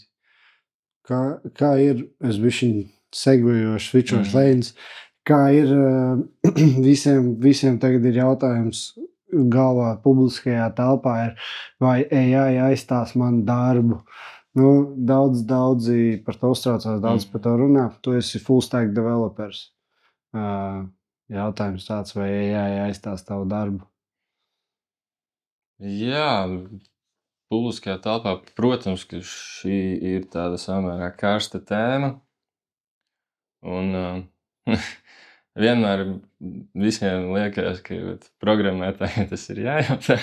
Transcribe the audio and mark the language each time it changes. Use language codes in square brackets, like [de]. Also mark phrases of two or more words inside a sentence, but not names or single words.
[lv] Kā ir, es bišķiņ segvejoši, switchoši lanes, kā ir visiem tagad ir jautājums galvā publiskajā telpā vai AI aizstās manu darbu. Daudzi par to uztraucās, daudz par to runā. Tu esi [en] full stack developers. [lv] Jautājums tāds, vai AI aizstās tavu darbu? Jā, publiskajā telpā, protams, ka šī ir tāda samērā karsta tēma. Un vienmēr visiem liekas, ka programmētājiem tas ir jājautā.